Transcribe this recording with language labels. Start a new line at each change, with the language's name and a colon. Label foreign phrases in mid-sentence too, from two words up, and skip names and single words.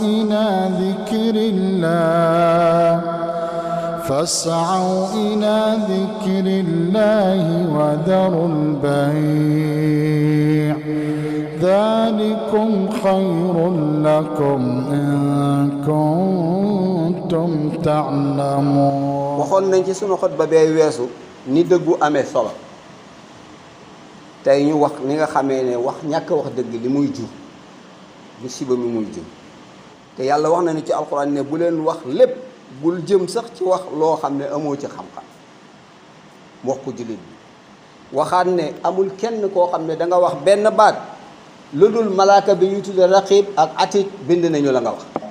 Arabic: إلى ذكر الله وذروا البيع ذلكم خير لكم إن كنتم تعلمون.
Wolof: waxoon nañ ci sunu xutba bee weesu ni dëggu amee solo tey ñu wax ni nga xamee ne wax ñàkk wax dëgg li muy jur musiba mi muy jur te yàlla wax na ni ci alxuraan ne bu leen wax lépp bul jëm sax ci wax loo xam ne amoo ci xam-xam wax ko jullit bi waxaat ne amul kenn koo xam ne da nga wax benn baat lu dul malaaka bi ñuy tudde raqib ak atit bind nañu la nga